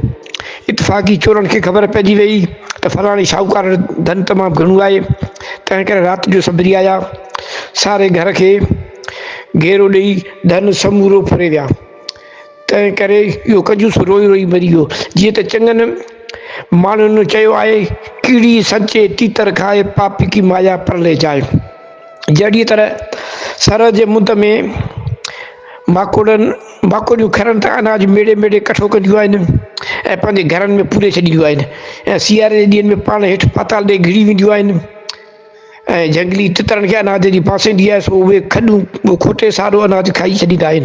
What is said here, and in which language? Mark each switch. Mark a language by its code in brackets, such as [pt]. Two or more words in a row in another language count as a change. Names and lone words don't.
[sd] इतफ़ाक़ी चोरनि खे ख़बर पइजी वई त फलाणे शाहूकार धन तमामु घणो आहे। तंहिं करे राति जो सभु आया, सारे घर खे घेरो ॾेई धन समूरो फरे विया। तंहिं करे इहो कंजूस रोई रोई मरी वियो। जीअं त चङनि माण्हुनि चयो आहे, [hi] कीड़ी संचे तीतर खाए, पापी की माया परले जाए। [sd] जहिड़ी तरह सर जे मुंद में माकोड़ियूं खरनि त अनाज मेड़े मेड़े कठो कंदियूं आहिनि ऐं पंहिंजे घरनि में पूरे छॾींदियूं आहिनि, ऐं सियारे जे ॾींहंनि में पाण हेठि पाताल ॾे घिरी वेंदियूं आहिनि ऐं झंगली तितरनि खे अनाज जी फासींदी आहे, सो उहे खॾूं उहो खोटे सारो अनाज खाई छॾींदा आहिनि।